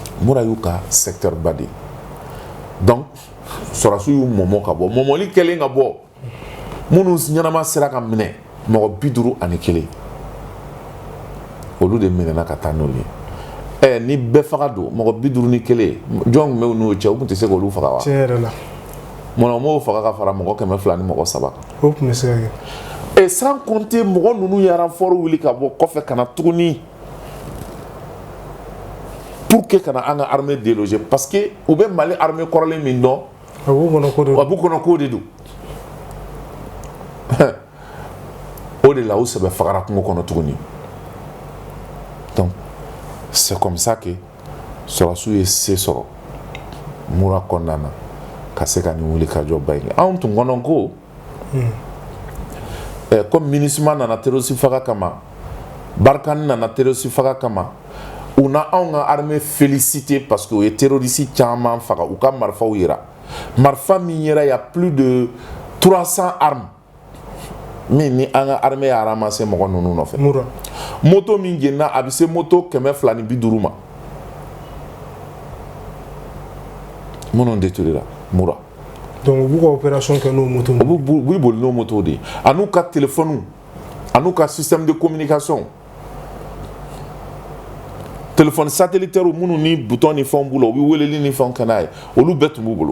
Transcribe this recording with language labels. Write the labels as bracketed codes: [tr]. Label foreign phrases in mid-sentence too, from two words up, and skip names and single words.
[bm] Mura y'u ka secteur ba de donc sɔrɔdasiw y'u mɔmɔ ka bɔ mɔmɔli kɛlen ka bɔ minnu ɲɛnama sera ka minɛ mɔgɔ 51 olu de minɛna ka taa n'olu ye ni bɛɛ faga don mɔgɔ 51 jɔn tun bɛ n'o cɛ u tun tɛ se k'olu faga wa tiɲɛ yɛrɛ la mun m'o faga ka fara mɔgɔ 200 ni mɔgɔ 3 kan o tun bɛ se ka kɛ [fr] et sans compter [bm] mɔgɔ ninnu ye renfort wuli ka bɔ kɔfɛ ka na tuguni [fr] pour que [bm] kana an ka [fr] armée déloger parce que [bm] u bɛ Mali armée kɔrɔlen min dɔn a b'u kɔnɔ k'o de don o de la u sɛbɛ fagara kungo kɔnɔ tuguni [fr] donc c'est comme ça que [bm] sɔrɔdasiw ye se sɔrɔ Mura kɔnɔna na ka se ka nin wuli ka jɔ ba in kɛ anw tun kɔnɔ ko comme MINUSMA nana terroriste faga kama Barkhane nana terroriste faga kama u na anw ka [fr] armée félicité parce que [bm] u ye terroriste caman faga u ka marifaw yira marifa min yera [fr] il y a plus de 300 armes [bm] min ni an ka armée y'a ramassé mɔgɔ ninnu nɔfɛ moto min jenina a bɛ se moto 250 ma minnu détruira Mura donc u b'u ka opération kɛ n'o moto u b'i boli n'o moto de ye a n'u ka téléphone a n'u ka [fr] système de communication téléphone satellitaire [bm] minnu ni bouton ni fɛnw b'u la u bɛ weleli ni fɛnw kɛ n'a ye olu bɛɛ tun b'u bolo